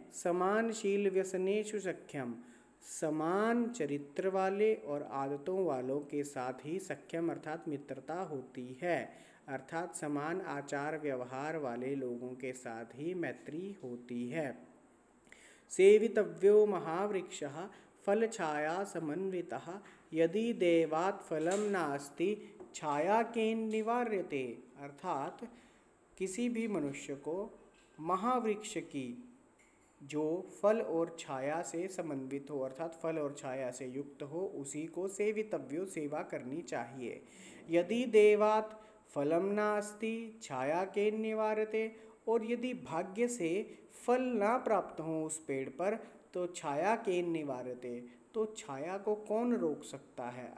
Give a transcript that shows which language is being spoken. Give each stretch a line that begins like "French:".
Sanskrit: समानशील व्यसनेषु सख्यम,
Hindi: समान चरित्र वाले और आदतों वालों के साथ ही सख्यम अर्थात मित्रता होती है। अर्थात समान आचार व्यवहार वाले लोगों के साथ ही मैत्री होती है।
Sanskrit: सेवितव्यो महावृक्षः फलछाया समन्वितः यदि देवात् फलं नास्ति छाया केन निवार्यते।
Hindi: अर्थात किसी भी मनुष्य को महावृक्ष की जो फल और छाया से समन्वित हो, अर्थात फल और छाया से युक्त हो, उसी को सेवितव्यो सेवा करनी चाहिए।
Sanskrit: यदि देवात् फलम नास्ति छाया केन निवार्यते,
Hindi: और यदि भाग्य से फल ना प्राप्त हो उस पेड़ पर तो
Sanskrit: छाया केन निवार्यते,
Hindi: तो छाया को कौन रोक सकता है।